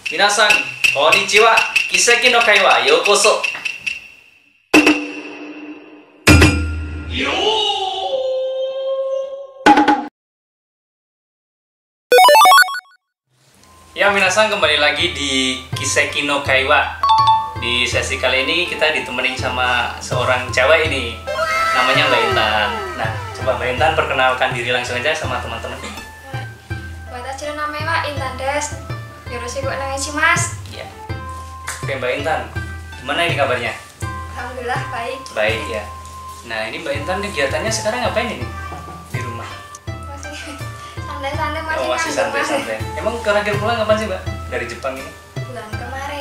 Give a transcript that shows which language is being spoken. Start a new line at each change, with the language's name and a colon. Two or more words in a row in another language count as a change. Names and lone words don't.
Japanese: みなさん、こんにちは。キセキの会はようこそ.
Indonesian: Ya, minasan, kembali lagi di Kiseki no Kaiwa. Di sesi kali ini kita ditemenin sama seorang cewek ini. Namanya Mbak Intan. Nah, coba Mbak Intan perkenalkan diri langsung aja sama teman-teman.
Japanese: Watashi no name wa Intan desu. よろしくお願いします.
Indonesian: Ya. Oke, Mbak Intan. Gimana ini kabarnya? Alhamdulillah baik. Baik ya. Nah, ini Mbak Intan kegiatannya sekarang ngapain ini? Di rumah. Masih santai-santai, masih Oh, masih santai-santai. Emang terakhir pulang kapan sih, Mbak? Dari Jepang ini? bulan kemarin.